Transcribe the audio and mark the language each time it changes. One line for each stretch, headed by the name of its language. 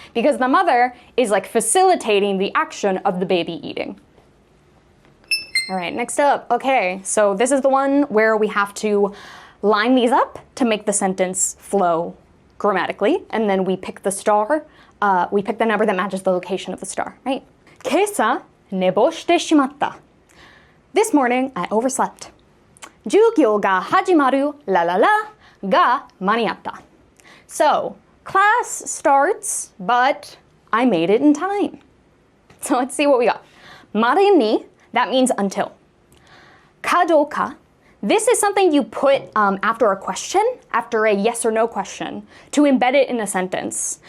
English: Because the mother is like facilitating the action of the baby eating. All right, next up. Okay, so this is the one where we have to line these up to make the sentence flow grammatically. And then we pick the star, we pick the number that matches the location of the star, right?
Japanese: 今朝寝坊してしまった.
English: This morning I overslept.
Japanese: 授業が始まるラララが間に合った.
English: So, class starts, but I made it in time. So let's see what we got. までに, that means until. かどうか, this is something you put after a question, after a yes or no question, to embed it in a sentence.